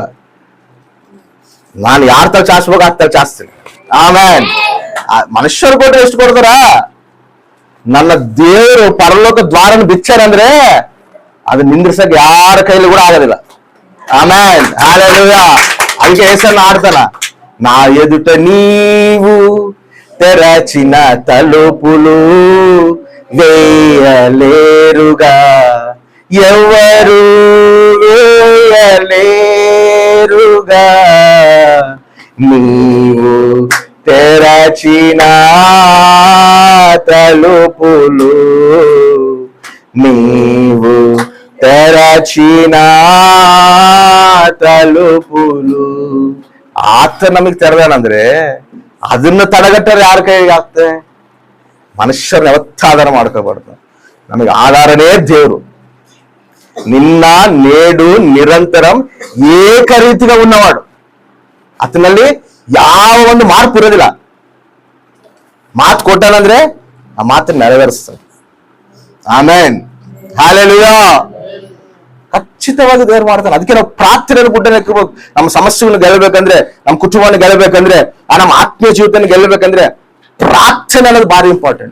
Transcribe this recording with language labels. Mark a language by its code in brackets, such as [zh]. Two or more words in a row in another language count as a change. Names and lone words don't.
[kn] ನಾನು ಯಾರ ತಲೆ ಚಾಚ್ಬೇಕು ಆ ತಲೆ ಚಾಚ್ತೀನಿ. ಆಮೇಲೆ ಮನುಷ್ಯರು ಕೊಟ್ಟರೆ ಎಷ್ಟು ಕೊಡ್ತಾರ? ನನ್ನ ದೇವರು ಪರಲೋಕ ದ್ವಾರನ ಬಿಚ್ಚಾರಂದ್ರೆ ಅದು ನಿಂದ್ರಿಸಕ್ ಯಾರ ಕೈಲಿ ಕೂಡ ಆಗೋದಿಲ್ಲ. ಆಮೇಲೆ ಹಲ್ಲೆಲೂಯಾ. ಅದಕ್ಕೆ ಹೆಸರನ್ನ ಆಡ್ತಾನ, [te] నా ఎదుట నీవు తెరచిన తలుపులు వేయలేరుగా, ఎవరు వేయలేరుగా, నీవు తెరచిన తలుపులు, నీవు తెరచిన తలుపులు. [kn] ಆತ ನಮಗ್ ತೆರೆದಾನಂದ್ರೆ ಅದನ್ನ ತಡೆಗಟ್ಟರೆ ಯಾರ ಕೈಗೆ ಆಗ್ತದೆ? ಮನುಷ್ಯರನ್ನ ಯಾವತ್ತ ಆಧಾರ ಮಾಡ್ಕೋಬಾರ್ದು. ನಮಗೆ ಆಧಾರನೇ ದೇವ್ರು. [te] నిన్న నేడు నిరంతరం ఏకరీతిగా ఉన్నవాడు. [kn] అతನಲ್ಲಿ ಯಾವ ಒಂದು మార్పు ಇರೋದಿಲ್ಲ. ಮಾತು ಕೊಟ್ಟಾನಂದ್ರೆ ಆ ಮಾತನ್ನ ನೆರವೇರಿಸ್ತಾನೆ. ಆಮೆನ್, ಹಲ್ಲೆಲೂಯಾ. ಖಚಿತವಾಗಿ ದೇವರು ಮಾಡ್ತಾನೆ. ಅದಕ್ಕೆ ನಾವು ಪ್ರಾರ್ಥನೆಯನ್ನು ಗುಡ್ಡನೆ ಎಕ್ಕಬೇಕು. ನಮ್ಮ ಸಮಸ್ಯೆಗಳನ್ನು ಗೆಲ್ಲಬೇಕಂದ್ರೆ, ನಮ್ಮ ಕುಟುಂಬವನ್ನು ಗೆಲ್ಲಬೇಕಂದ್ರೆ, ನಮ್ಮ ಆತ್ಮೀಯ ಜೀವಿತನ ಗೆಲ್ಲಬೇಕಂದ್ರೆ ಪ್ರಾರ್ಥನೆ ಅನ್ನೋದು ಭಾರಿ ಇಂಪಾರ್ಟೆಂಟ್.